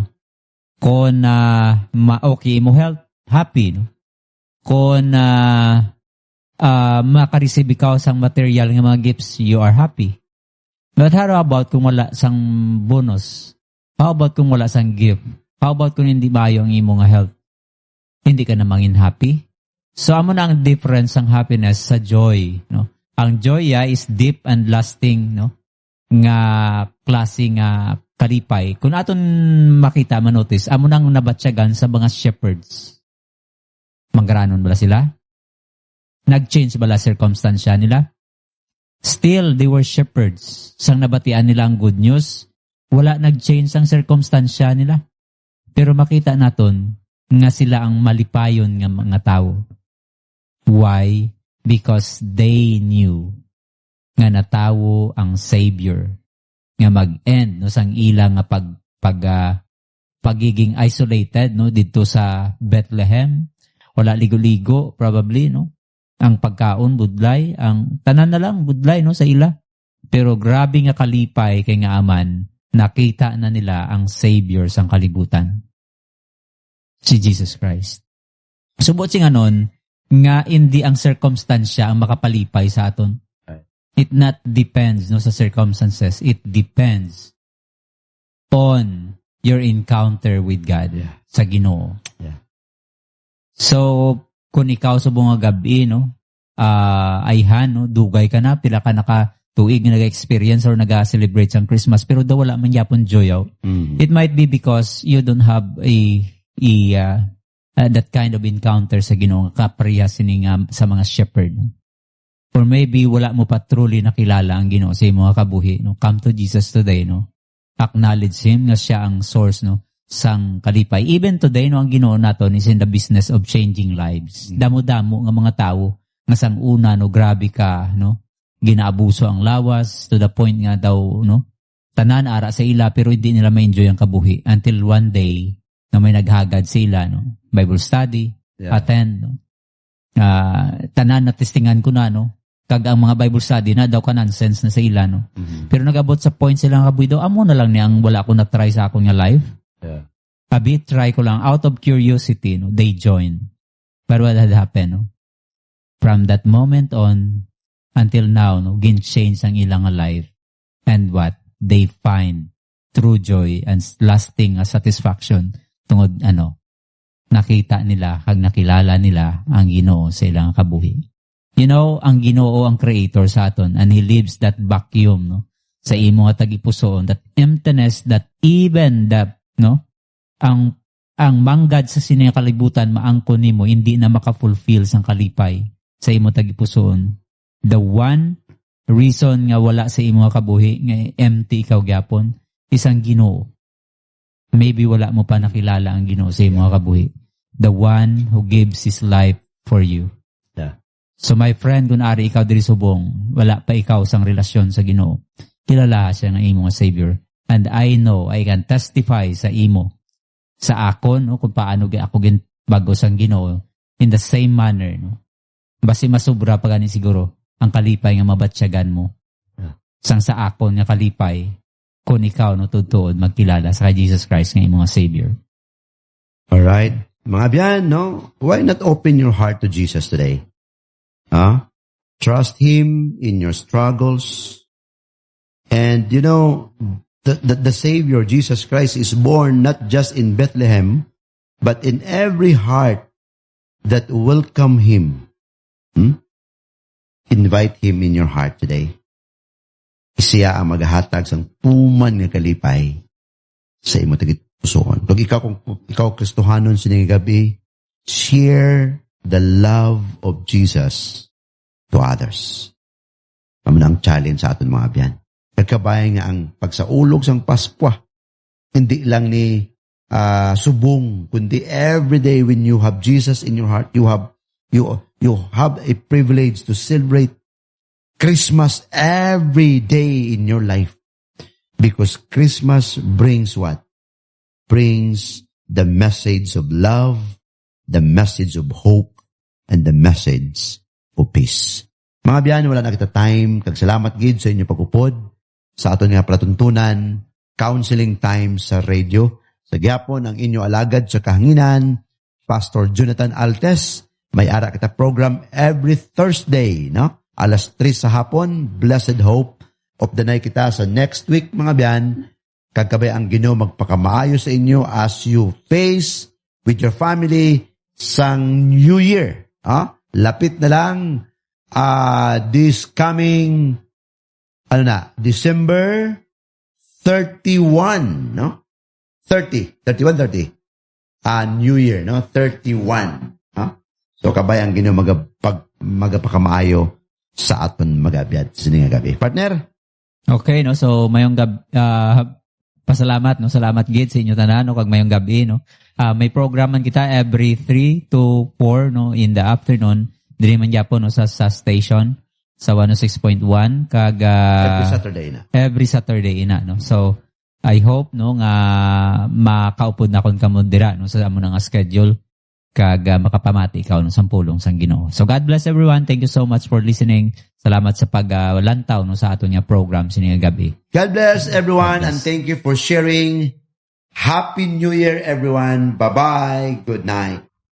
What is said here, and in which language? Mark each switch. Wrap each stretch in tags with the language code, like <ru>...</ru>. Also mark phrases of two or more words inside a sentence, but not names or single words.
<hil>Kung okay mo health, happy, no? Kung makareceive ikaw sang material ng mga gifts,</hil> <en>you are happy. But how about</en> <hil>kung wala sang bonus?</hil> <en>How about</en> <hil>kung wala sang gift?</hil> <en>How about</en> <hil>kung hindi maayo ang imo nga health? Hindi ka na mangin happy? So, amo na ang difference ng happiness sa joy, no?</hil> <en>Ang joy is deep and lasting,</en> <hil>no?</hil> <en>Nga klase</en> <hil>nga kalipay. Kung aton makita, manotice, amo nang nabatsyagan sa mga shepherds. Manggaranon bala sila? Nag-change bala circumstansya nila?</hil> <en>Still, they were shepherds.</en> <hil>Sang nabatian nila ang</hil> <en>good news,</en> <hil>wala nag-change ang circumstansya nila. Pero makita naton nga sila ang malipayon nga mga tao.</hil> <en>Why? Because they knew</en> <hil>nga natawo ang Savior nga mag-end no sang ilang nga pagiging isolated no dito sa Bethlehem. Wala ligo-ligo probably, no? Ang pagkaon budlay, ang tanan na lang budlay no sa ila. Pero grabe nga kalipay kay nga aman, nakita na nila ang Savior sang kalibutan. si Jesus Christ. Subot sing anon nga hindi ang circumstansya ang makapalipay sa aton.</hil> <en>It not depends no sa circumstances. It depends on your encounter with God</en> <hil>sa Ginoo.</hil> <en>Yeah.</en> <hil>So kung ikaw sa mga gabi no, ayhan no, dugay ka na pila ka tuig nga nag-experience or nag-celebrate sa Christmas pero daw wala man yapon joy out.</hil> <en>It might be because you don't have that kind of encounter</en> <hil>sa Ginoo kapareha sining sa mga shepherd. Or maybe wala mo pa truly nakilala ang Ginoo sa imong kabuhi. No?</hil> <en>Come to Jesus today, no? Acknowledge Him</en> <hil>nga siya ang source no sang kalipay.</hil> <en>Even today,</en> <hil>no, ang Ginoo naton</hil> <en>is in the business of changing lives.</en> <hil>Damo-damo nga mga tao nga sang una no grabe ka, no? Ginaabuso ang lawas</hil> <en>to the point</en> <hil>nga daw, no? Tanan ara sa ila pero hindi nila ma-enjoy ang kabuhi</hil> <en>until one day</en> <hil>na may naghagad sila, no?</hil> <en>Bible study, attend, no?</en> <hil>Tanan na testingan ko na, no? Kag ang mga Bible study na daw ka nonsense na sa ila, no? Pero nagabot sa point sila nga kabuhi daw, amo na lang niya ang wala ko na-try sa akong nga life. Abi, try ko lang.</hil> <en>Out of curiosity, no? They join. But what had happened, no? From that moment on, until now,</en> <hil>no? Gin-change ang ilang life.</hil> <en>And what? They find true joy and lasting satisfaction</en> <hil>tungod, nakita nila, kag nakilala nila ang Ginoo sa ilang kabuhi.</hil> <en>You know,</en> <hil>ang Ginoo ang</hil> <en>creator</en> <hil>sa aton</hil> <en>and He leaves that vacuum,</en> <hil>no? Sa imo nga tagipusoon,</hil> <en>that emptiness that even that,</en> <hil>no? Ang manggad sa sinay kalibutan maangkon nimo hindi na maka-fulfill sang kalipay sa imo tagipusoon.</hil> <en>The one reason</en> <hil>nga wala sa imo nga kabuhi nga empty ikaw gyapon isang Ginoo. Maybe wala mo pa nakilala ang Ginoo sa imo nga kabuhi.</hil> <en>The one who gives His life for you. So my friend,</en> <hil>kung ari ikaw diri subong, wala pa ikaw sang relasyon sa Ginoo. Kilala siya ng imo nga Savior.</hil> <en>And I know, I can testify</en> <hil>sa imo, sa akon, no, kung paano ako bago sang Ginoo,</hil> <en>in the same manner,</en> <hil>no. Basi masubra pa gani siguro ang kalipay nga mabatsyagan mo. Sang sa akon nga kalipay, kung ikaw no tutuod magkilala sa Jesus Christ nga imo nga Savior.</hil> <en>All right.</en> <hil>Mga biyan, no?</hil> <en>Why not open your heart to Jesus today? Trust Him in your struggles. And you know, the Savior, Jesus Christ, is born not just in Bethlehem, but in every heart that welcome Him. Invite Him in your heart today.</en> <hil>Siya ang maghahatag sang tuman nga kalipay sa imo tagipusoon. Kung ikaw Kristohanon sining gabi,</hil> <en>share the love of Jesus to others.</en> <hil>Mamanang challenge sa aton mga biyan. Kagkabayan nga ang pagsaulog sang Paskwa, hindi lang ni subong, kundi</hil> <en>every day when you have Jesus in your heart, you have a privilege to celebrate Christmas every day in your life. Because Christmas brings what? Brings the message of love, the message of hope, and the message of peace.</en> <hil>Mga biyan, wala na kita time. Kagsalamat gid sa inyo pagupod sa aton nga palatuntunan,</hil> <en>counseling time</en> <hil>sa radio. Sa gyapon ang inyo alagad sa kahanginan, Pastor Jonathan Altes. May ara kita</hil> <en>program every Thursday,</en> <hil>no? Alas 3 sa hapon, Blessed Hope of the Night kita sa</hil> <en>next week,</en> <hil>mga biyan. Kagkabay ang Ginoo magpakamaayo sa inyo</hil> <en>as you face with your family</en> <hil>sang New Year. Lapit na lang</hil> <en>this coming</en> <hil>December 31, no?</hil> <en>30. New Year, no? 31.</en> <hil>So kabay ang Ginoo magapakamaayo sa aton magabiyad sining gabi.</hil> <en>Partner?</en> <hil>Okay, no? So mayong pasalamat, no? Salamat gid sa inyo tanan, no? Kag mayong gabi, no? May programan kita</hil> <en>every 3 to 4,</en> <hil>no?</hil> <en>In the afternoon.</en> <hil>Dili man gyapon, no? Sa station sa 106.1 kag</hil> <en>every Saturday</en> <hil>na, no?</hil> <en>So I hope,</en> <hil>no, nga makaupod na kon kamo dira, no, sa amo nga schedule kag makapamati ikaw no sampulong sang Ginoo.</hil> <en>So God bless everyone. Thank you so much for listening.</en> <hil>Salamat sa paglantaw no sa aton nga program sining gabi.</hil> <en>God bless everyone and thank you for sharing. Happy New Year, everyone. Bye-bye. Good night.</en>